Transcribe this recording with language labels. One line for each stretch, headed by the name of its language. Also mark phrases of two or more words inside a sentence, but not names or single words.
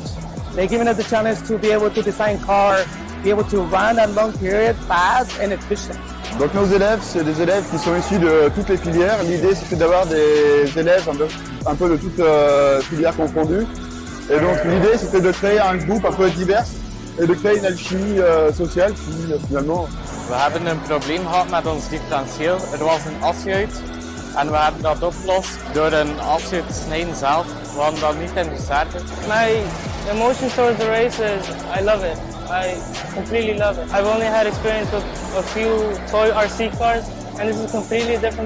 English: They've given us the challenge to be able to design car, be able to run at long period, fast and efficient.
French: Donc nos élèves, c'est des élèves qui sont issus de toutes les filières. L'idée c'était d'avoir des élèves un peu de toutes filières confondues. Et donc l'idée c'était de créer un groupe un peu divers et de créer une alchimie sociale qui finalement...
Dutch: We hebben een probleem gehad met ons differentieel. Er was een asje en we hebben dat opgelost door een asje te snijden zelf. We hadden dat niet in de starter.
English: My emotion towards the race is I love it. I completely love it. I've only had experience with a few toy RC cars, and this is completely different.